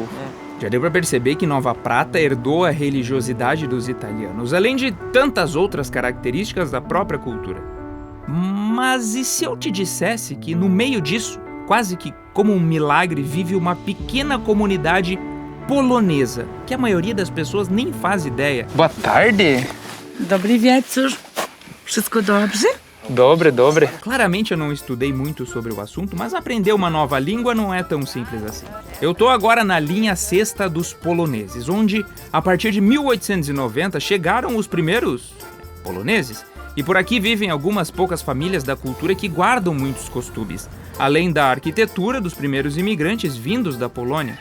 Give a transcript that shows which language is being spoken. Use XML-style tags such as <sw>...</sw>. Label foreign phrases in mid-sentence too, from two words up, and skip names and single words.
<pt>Já deu para perceber que Nova Prata herdou a religiosidade dos italianos, além de tantas outras características da própria cultura. Mas e se eu te dissesse que no meio disso, quase que como um milagre, vive uma pequena comunidade polonesa, que a maioria das pessoas nem faz ideia? Boa tarde.</pt> <pl>Dobry wieczór. Wszystko dobrze? Dobre.</pl> <pt>Claramente eu não estudei muito sobre o assunto, mas aprender uma nova língua não é tão simples assim. Eu tô agora na linha sexta dos poloneses, onde, a partir de 1890, chegaram os primeiros poloneses. E por aqui vivem algumas poucas famílias da cultura que guardam muitos costumes, além da arquitetura dos primeiros imigrantes vindos da Polônia.</pt>